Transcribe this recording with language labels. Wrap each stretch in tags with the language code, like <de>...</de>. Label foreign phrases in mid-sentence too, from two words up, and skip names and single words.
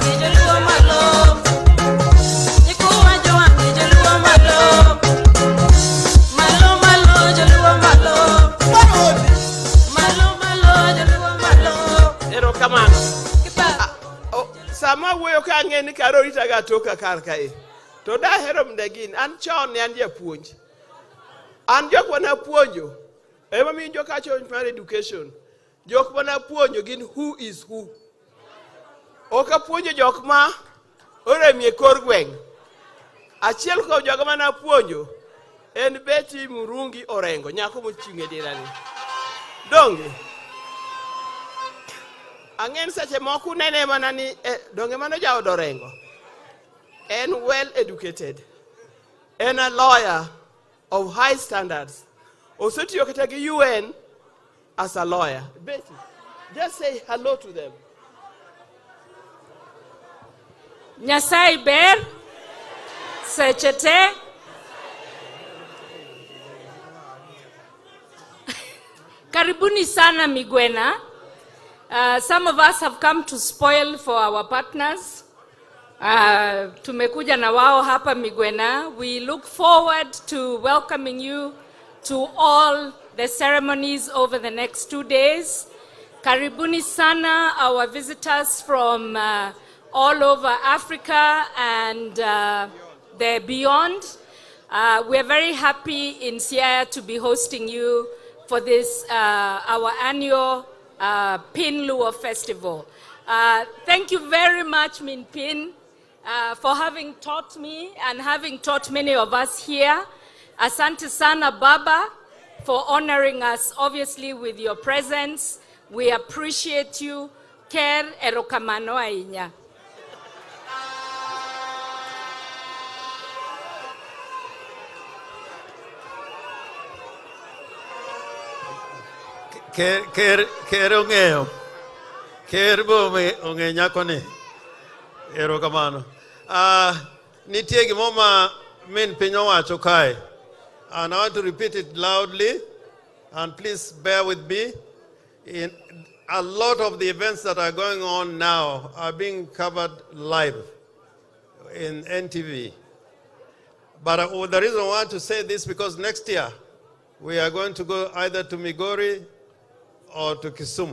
<luo>Sama wuoyo ka ang'e ni karo rita ga toka kar kae, to dahero mdegin, an chon ne an japuonj. An jokwa napuonjo, Ema mi jokacho mar education. Jok mana puonjo gin</luo> <en>who is who.</en> <luo>Oka puonjo jok ma oremie kor gweng'. Achiel kuom jogo mana puonjo en Betty Murungi Orengo, nyako mochung' e dirani. Donge ang'en seche moko nene mana ni donge mano jaod Orengo. En</luo> <en>well educated. En a lawyer of high standards.</en> <luo>Osetiyo kata gi UN</luo> <en>as a lawyer. Betty, just say hello to them.</en> <luo>Nyasai ber sechete</luo> <sw>karibuni sana</sw> <luo>Migwena.</luo> <en>Some of us have come to spoil for our partners.</en> <sw>Tumekuja na wao hapa Migwena.</sw> <en>We look forward to welcoming you to all the ceremonies over the next 2 days.</en> <sw>Karibuni sana,</sw> <en>our visitors from all over Africa and the beyond. We're very happy in Siaya to be hosting you for this, our annual Piny Luo Festival. Thank you very much, Min Pin, for having taught me and having taught many of us here.</en> <sw>Asante sana</sw> <en>Baba for honoring us, obviously, with your presence. We appreciate you.</en> <luo>Ker erokamano ainya. Ker ong'eyo. Ker bo ong'e nyako ni. Erokamano. Nitie gimo ma min piny owacho kae.</luo> <en>And I want to repeat it loudly, and please bear with me. A lot of the events that are going on now are being covered live in NTV. But the reason I want to say this because next year we are going to go either to Migori or to Kisumu.</en>